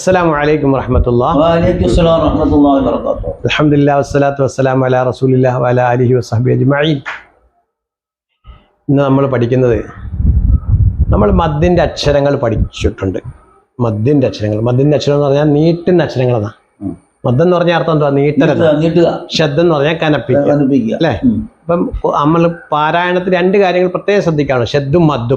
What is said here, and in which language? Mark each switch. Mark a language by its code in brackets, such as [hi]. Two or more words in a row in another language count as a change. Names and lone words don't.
[ar] السلام عليكم ورحمة الله. وعليكم السلام ورحمة الله وبركاته. الحمد لله والصلاة والسلام على رسول الله وعلى آله وصحبه أجمعين. [ml] ഇന്ന് നമ്മൾ പഠിക്കുന്നത് മദ്ദിന്റെ അക്ഷരങ്ങൾ പഠിച്ചിട്ടുണ്ട്. മദ്ദിന്റെ അക്ഷരങ്ങൾ എന്ന് പറഞ്ഞാൽ നീട്ടുന്ന അക്ഷരങ്ങളാണ്. മദ്ദം എന്ന് പറഞ്ഞാൽ അർത്ഥം എന്താ? നീട്ടുക. ശബ്ദം എന്ന് പറഞ്ഞാൽ കനപ്പിക്കുക അല്ലേ? അപ്പം നമ്മൾ പാരായണത്തിൽ രണ്ട് കാര്യങ്ങൾ പ്രത്യേകം ശ്രദ്ധിക്കാണ്: ശബ്ദും മദ്ദും.